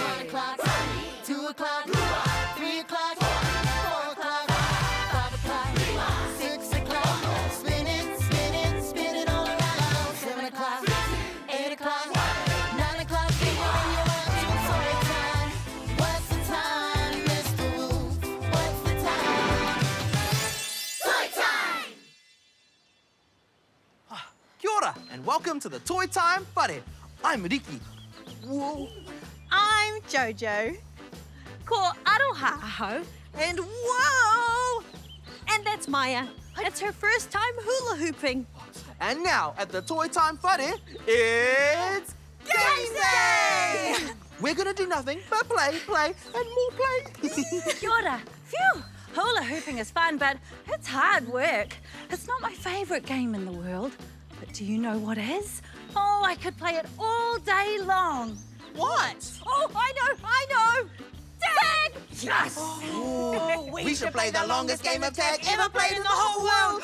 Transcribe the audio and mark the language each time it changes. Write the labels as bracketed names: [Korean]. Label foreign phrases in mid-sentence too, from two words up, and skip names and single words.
[English] 1 o'clock, 2 o'clock, 3 o'clock, 4 o'clock, 5 o'clock, 6 o'clock. Spin it all around. 7 o'clock, 8 o'clock, 9 o'clock. When you're up to toy time. What's the time, Mr. Wolf? What's the time? Toy time! [Māori] Kia ora, [English] and welcome to the Toy Time Whare. I'm Riki. Whoa. I'm Jojo. [Māori] Ko aroha aho. [English] And whoa! And that's Maya. It's her first time hula hooping. And now, at the Toy Time Whare, it's Games Day! We're gonna do nothing but play, and more play. [Māori] Kia ora. [English] Phew! Hula hooping is fun, but it's hard work. It's not my favourite game in the world. But do you know what is? Oh, I could play it all day long. What? Oh, I know! Tag! Yes! Ooh, we should play the longest game of tag ever played in the whole world.